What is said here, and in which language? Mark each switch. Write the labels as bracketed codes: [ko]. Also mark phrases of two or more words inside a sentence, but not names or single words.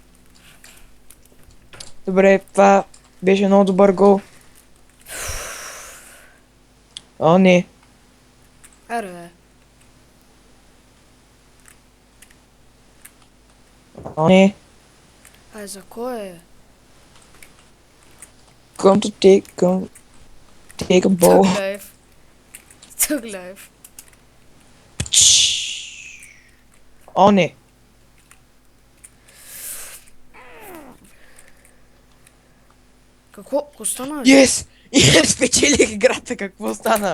[bg] Добре, това беше много добър гол. О, не. Аре, бе. О, не. Ай, за кой е? [en] Come to take a ball. Thug life. [bg] О, не. Какво стана? [en] Yes! [bg] Спечелих играта, какво стана?